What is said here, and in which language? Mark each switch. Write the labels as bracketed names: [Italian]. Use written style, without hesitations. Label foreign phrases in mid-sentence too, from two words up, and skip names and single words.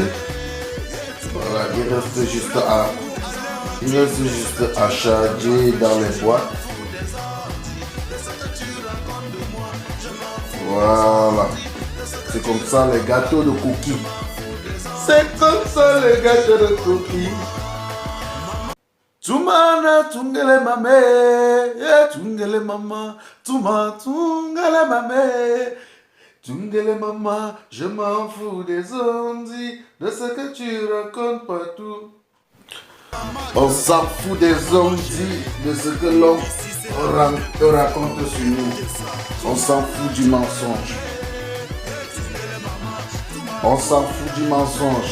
[French] Voilà, il reste juste à charger dans les boîtes. Voilà. C'est comme ça les gâteaux de cookies. C'est comme ça les gâteaux de cookies. Tumana tungele mame, tungele mama, tungele mame, tungele mama, je m'en fous des ondis, de ce que tu racontes partout. On s'en fout des ondis, de ce que l'on raconte sur nous. On s'en fout du mensonge. On s'en fout du mensonge.